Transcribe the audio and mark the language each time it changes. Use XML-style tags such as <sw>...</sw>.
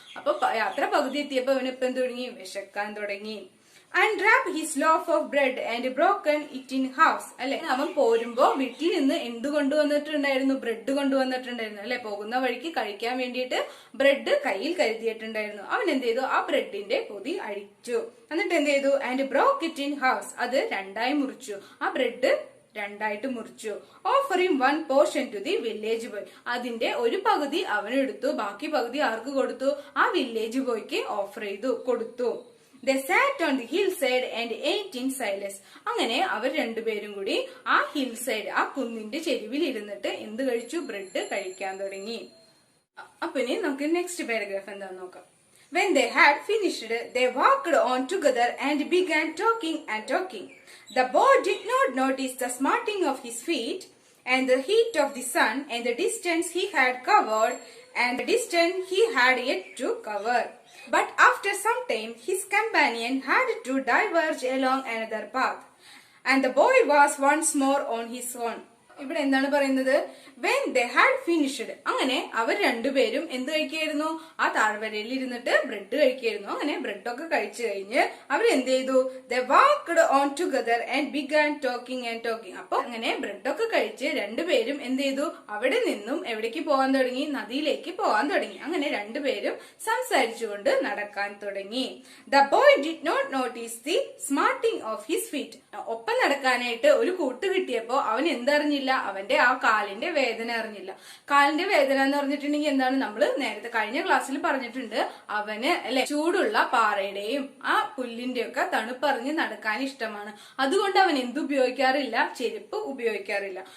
<ml>അപ്പൊ യാത്ര പകുതി എത്തിയപ്പോ അവന് ഇപ്പം തുടങ്ങി വിശക്കാൻ തുടങ്ങി.</ml> <en>Unwrap his loaf of bread and broken it in halves.</en> <ml>അല്ലെ, അവൻ പോരുമ്പോ വീട്ടിൽ നിന്ന് എന്ത് കൊണ്ടുവന്നിട്ടുണ്ടായിരുന്നു? ബ്രെഡ് കൊണ്ടുവന്നിട്ടുണ്ടായിരുന്നു. അല്ലെ, പോകുന്ന വഴിക്ക് കഴിക്കാൻ വേണ്ടിയിട്ട് ബ്രെഡ് കയ്യിൽ കരുതിയിട്ടുണ്ടായിരുന്നു. അവൻ എന്ത് ചെയ്തു? ആ ബ്രെഡിന്റെ പൊതി അഴിച്ചു. എന്നിട്ട് എന്ത് ചെയ്തു?</ml> <en>And broke it in halves.</en> <ml>അത് രണ്ടായി മുറിച്ചു. ആ ബ്രെഡ് രണ്ടായിട്ട് മുറിച്ചു.</ml> <en>Offering 1 portion to the village boy.</en> <ml>അതിന്റെ ഒരു പകുതി അവനെടുത്തു, ബാക്കി പകുതി ആർക്ക് കൊടുത്തു? ആ വില്ലേജ് ബോയ്ക്ക് ഓഫർ ചെയ്തു, കൊടുത്തു.</ml> <en>They sat on the hillside and ate in silence.</en> <ml>അങ്ങനെ അവർ രണ്ടുപേരും കൂടി ആ ഹിൽ സൈഡ്, ആ കുന്നിന്റെ ചെരുവിൽ ഇരുന്നിട്ട് എന്ത് കഴിച്ചു? ബ്രെഡ് കഴിക്കാൻ തുടങ്ങി. അപ്പൊ ഇനി നമുക്ക് നെക്സ്റ്റ് പാരഗ്രാഫ് എന്താന്ന് നോക്കാം.</ml> <en>When they had finished, they walked on together and began talking and talking. The boy did not notice the smarting of his feet and the heat of the sun and the distance he had covered and the distance he had yet to cover. But after some time, his companion had to diverge along another path, and the boy was once more on his own.</en> <ml>ഇവിടെ എന്താണ് പറയുന്നത്?</ml> <en>When they had finished,</en> <ml>അങ്ങനെ അവർ രണ്ടുപേരും എന്ത് കഴിക്കായിരുന്നു? ആ താഴ്വരയിൽ ഇരുന്നിട്ട് bread കഴിക്കായിരുന്നു. അങ്ങനെ ബ്രെഡൊക്കെ കഴിച്ചു കഴിഞ്ഞ് അവർ എന്ത് ചെയ്തു?</ml> <en>They walked on together and began talking and talking.</en> <ml>അപ്പൊ അങ്ങനെ ബ്രെഡൊക്കെ കഴിച്ച് രണ്ടുപേരും എന്ത് ചെയ്തു? അവിടെ നിന്നും എവിടേക്ക് പോകാൻ തുടങ്ങി? നദിയിലേക്ക് പോകാൻ തുടങ്ങി. അങ്ങനെ രണ്ടുപേരും സംസാരിച്ചുകൊണ്ട് നടക്കാൻ തുടങ്ങി.</ml> <en>The boy did not notice the smarting of his feet.</en> <ml>ഒപ്പം നടക്കാനായിട്ട് ഒരു കൂട്ട് കിട്ടിയപ്പോ അവൻ എന്തറിഞ്ഞില്ല? അവന്റെ ആ കാലിന്റെ വേദന അറിഞ്ഞില്ല. കാലിന്റെ വേദന എന്ന് പറഞ്ഞിട്ടുണ്ടെങ്കിൽ എന്താണ്? നമ്മൾ നേരത്തെ കഴിഞ്ഞ ക്ലാസ്സിൽ പറഞ്ഞിട്ടുണ്ട്. അവന് അല്ലെ ചൂടുള്ള പാറയുടെയും ആ പുല്ലിന്റെ ഒക്കെ തണുപ്പറിഞ്ഞ് നടക്കാൻ ഇഷ്ടമാണ്. അതുകൊണ്ട് അവൻ എന്തുപയോഗിക്കാറില്ല? ചെരുപ്പ് ഉപയോഗിക്കാറില്ല.</ml>